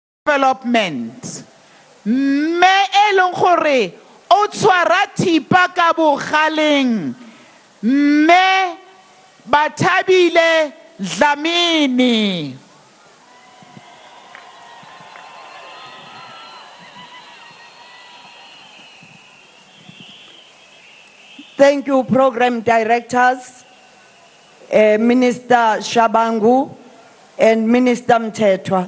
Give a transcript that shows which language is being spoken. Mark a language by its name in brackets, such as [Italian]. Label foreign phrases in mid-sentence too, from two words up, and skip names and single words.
[English] development. [Tswana] Me eleng gore o tshwara thipa ka bogaleng. Me Bathabile Dlamini. [English] Thank you, program directors, Minister Shabangu and Minister Mthethwa.